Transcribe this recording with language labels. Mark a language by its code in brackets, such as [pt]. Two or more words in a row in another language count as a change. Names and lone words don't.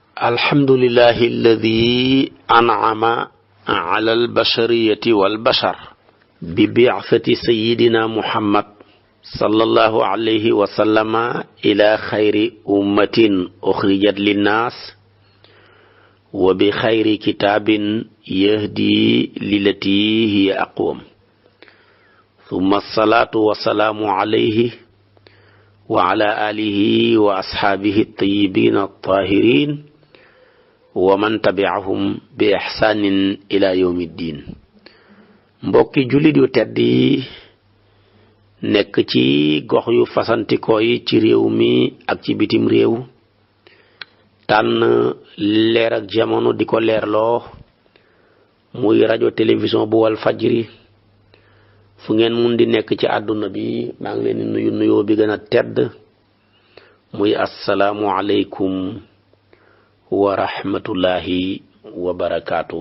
[ar] الحمد لله الذي أنعم على البشرية والبشر ببعثة سيدنا محمد صلى الله عليه وسلم إلى خير أمة أخرجت للناس وبخير كتاب يهدي للتي هي أقوم ثم الصلاة والسلام عليه وعلى آله وأصحابه الطيبين الطاهرين ومن تبعهم بإحسان إلى يوم الدين. [wo] mbokki jullit yu tedd yi nekk ci gox yu fasantikoo yi ci réew mi ak ci bitim réew tànn leer ak jamono di ko leerloo muy rajo télévision bu wal fajri fu ngeen mun di nekk ci àdduna bi maa ngi leen di nuyu nuyoo bi gën a tedd muy [ar] السلام عليكم ورحمة الله وبركاته.